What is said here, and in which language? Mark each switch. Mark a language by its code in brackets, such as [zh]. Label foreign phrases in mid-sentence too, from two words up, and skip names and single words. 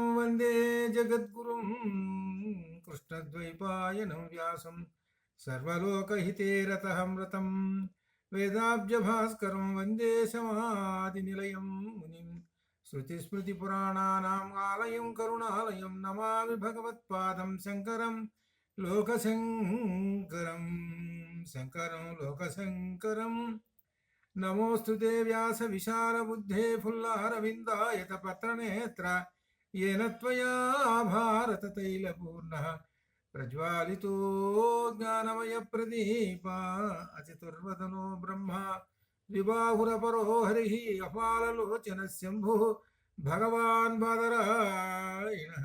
[sa] వందే జగద్గురుం కృష్ణద్వైపాయనం వ్యాసం సర్వలోకహితే రతమృతం వేదాబ్జభాస్కరం వందే సమాధినిలయం మునిం శృతిస్మృతిపురాణానాం ఆలయం కరుణాలయం నమామి భగవత్పాదం శంకరం లోకశంకరం లోకశంకరం. నమోస్తుతే వ్యాస విశాల బుద్ధే ఫుల్లారవిందాయత పత్రనేత్ర येन त्वया भारत तैलपूर्णः प्रज्वालितो ज्ञानमयप्रदीपा अचितुर्वदनो ब्रह्मा द्विबाहुरपरो हरिः अपाललोचनः शम्भुः भगवान् बादरायणः